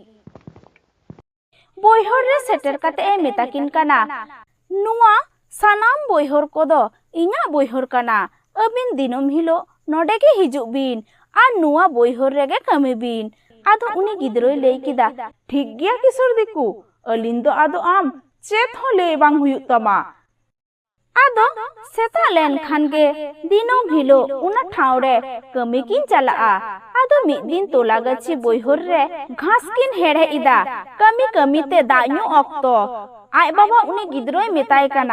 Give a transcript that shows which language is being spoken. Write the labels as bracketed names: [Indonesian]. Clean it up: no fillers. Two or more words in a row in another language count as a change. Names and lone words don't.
[Santali] बयहर रे सेटर काते ए मेताकिन काना, नुआ सानाम बयहर को दो इन्या बयहर काना, अबिन दिनम हिलो नोडे गे हिजुक बिन आर नुआ बयहर रेगे कमी बिन। आदो उनी गिद्रोय लेई किदा, ठीक गया किशोर दिकु अलिन दो आदो आम चेत हो ले बांग हुयुग तमा। आदो सेता लेन खान गे दिनम हिलो उना ठाव रे कमी किन चलाआ। आदो मिद दिन तोला गछि बयहर रे घास किन हेड़े इदा, कमी कमी ते दाñu अक्तो। आय बाबा उनी गिद्रोय मेताय काना,